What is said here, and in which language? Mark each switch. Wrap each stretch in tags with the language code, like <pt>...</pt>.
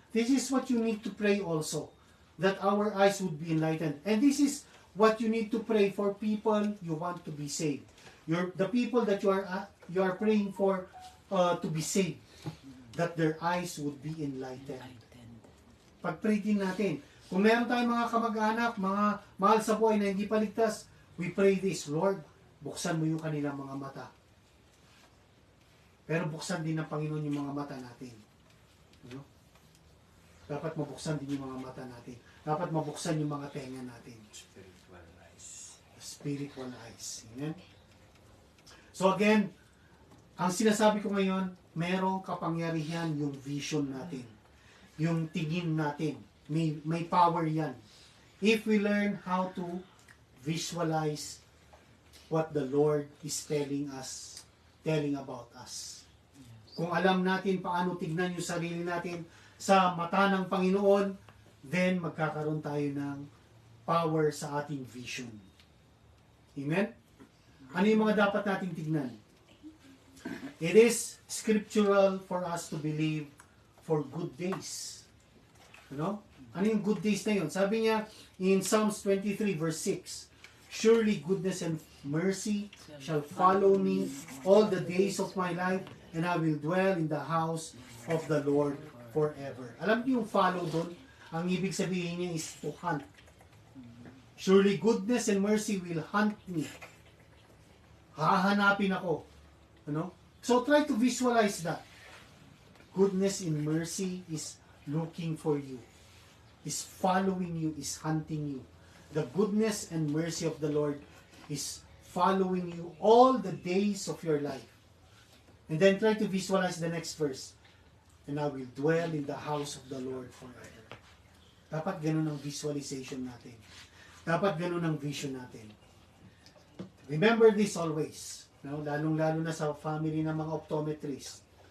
<en>This is what you need to pray also. That our eyes would be enlightened. And this is what you need to pray for people you want to be saved. The people that you are praying for to be saved. That their eyes would be enlightened.</en> <tl>Pag-pray din natin. Kung meron tayong mga kamag-anak, mga mahal sa buhay na hindi paligtas,</tl> <en>we pray this,</en> <tl>Lord, buksan mo yung kanilang mga mata. Pero buksan din ng Panginoon yung mga mata natin. Dapat mabuksan din yung mga mata natin. Dapat mabuksan yung mga tenga natin.</tl> <en>Spiritual eyes. Spiritual eyes.</en> <tl>Amen?</tl> <en>So again,</en> <tl>ang sinasabi ko ngayon, merong kapangyarihan yung vision natin. Yung tingin natin. May power yan.</tl> <en>If we learn how to visualize what the Lord is telling about us.</en> <tl>Kung alam natin paano tignan yung sarili natin sa mata ng Panginoon, then magkakaroon tayo ng power sa ating vision. Amen? Ano yung mga dapat nating tignan?</tl> <en>It is scriptural for us to believe for good days.</en> <tl>Ano yung good days na yun? Sabi niya</tl> <en>in Psalms 23 verse 6, surely goodness and mercy shall follow me all the days of my life, and I will dwell in the house of the Lord forever.</en> <tl>Alam niyo yung follow doon? Ang ibig sabihin niya</tl> <en>is to hunt. Surely goodness and mercy will hunt me.</en> <tl>Hahanapin ako.</tl> <en>So try to visualize that. Goodness and mercy is looking for you, is following you, is hunting you. The goodness and mercy of the Lord is following you all the days of your life. And then try to visualize the next verse. And I will dwell in the house of the Lord forever.</en> <tl>Dapat ganun ang visualization natin. Dapat ganun ang vision natin.</tl> <en>Remember this always.</en> <tl>Lalong-lalo na sa family ng mga optometrists.</tl>